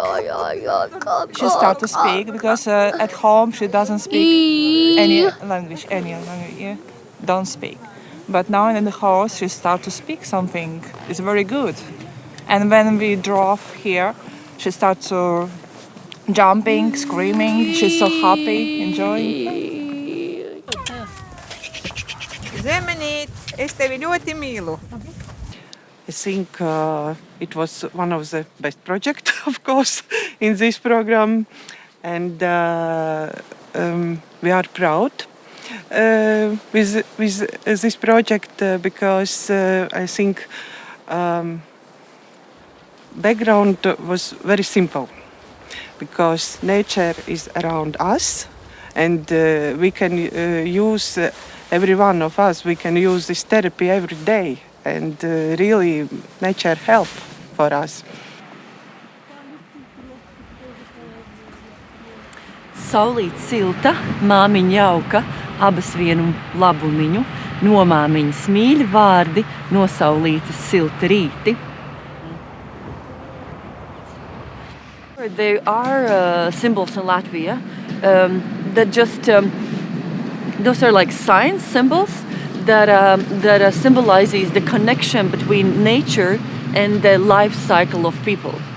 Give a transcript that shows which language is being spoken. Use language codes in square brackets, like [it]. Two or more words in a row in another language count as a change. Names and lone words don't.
[en] She start to speak because at home she doesn't speak any language, yeah, don't speak. But now in the house she start to speak something. It's very good. And when we drove here, she start to jumping, screaming. She's so happy, enjoying. [lv] Zemenīt, es tevi ļoti mīlu. [en] I think it was one of the best projects, of course, in this program. And we are proud with this project because I think background was very simple because nature is around us and we can use every one of us we can use this therapy every day and really nature help for us. [lv] Saulīt silta, māmiņa jauka, abas vienu labumiņu, no māmiņas mīļi vārdi, no saulītes silti rīti. [en] There are symbols in Latvia that just, those are like science symbols that symbolizes the connection between nature and the life cycle of people.